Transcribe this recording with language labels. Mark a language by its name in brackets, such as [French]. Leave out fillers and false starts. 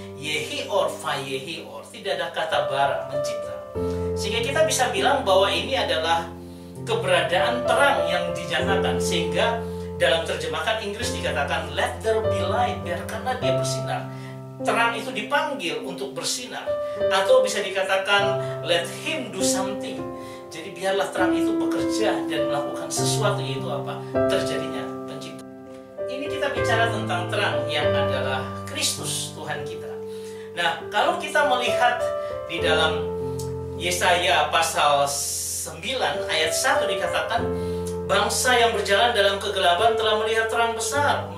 [Hebrew] Yehior, Vayehior, [Indonesian] tidak ada kata bara, mencipta. Sehingga kita bisa bilang bahwa ini adalah keberadaan terang yang dinyatakan. Sehingga dalam terjemahan Inggris dikatakan [English] let there be light, [Indonesian] biarkanlah dia bersinar. Terang itu dipanggil untuk bersinar. Atau bisa dikatakan [English] let him do something. [Indonesian] Jadi biarlah terang itu bekerja dan melakukan sesuatu, yaitu apa? Terjadinya pencipta. Ini kita bicara tentang terang yang adalah Kristus Tuhan kita. Nah, kalau kita melihat di dalam Yesaya pasal 9 ayat 1 dikatakan, bangsa yang berjalan dalam kegelapan telah melihat terang besar.